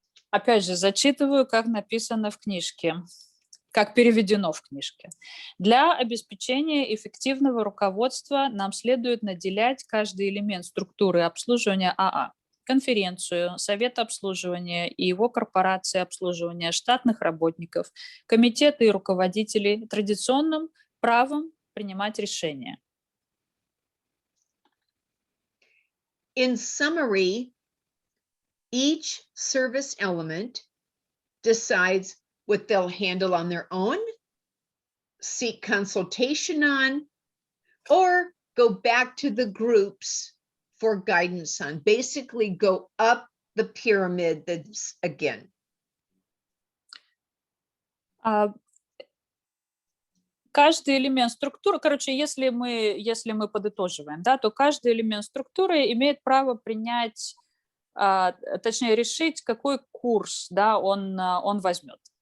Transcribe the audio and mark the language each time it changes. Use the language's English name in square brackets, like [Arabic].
[Russian] Опять же, зачитываю, как написано в книжке. Как переведено в книжке. Для обеспечения эффективного руководства нам следует наделять каждый элемент структуры обслуживания АА, конференцию, совет обслуживания и его корпорации обслуживания, штатных работников, комитеты и руководителей традиционным правом принимать решения. [English] In summary, each service element decides what they'll handle on their own, seek consultation on, or go back to the groups for guidance on. Basically go up the pyramid again. [Russian] Каждый элемент структуры, короче, если мы подытоживаем, да, то каждый элемент структуры имеет право принять, точнее решить, какой курс, да, он возьмет.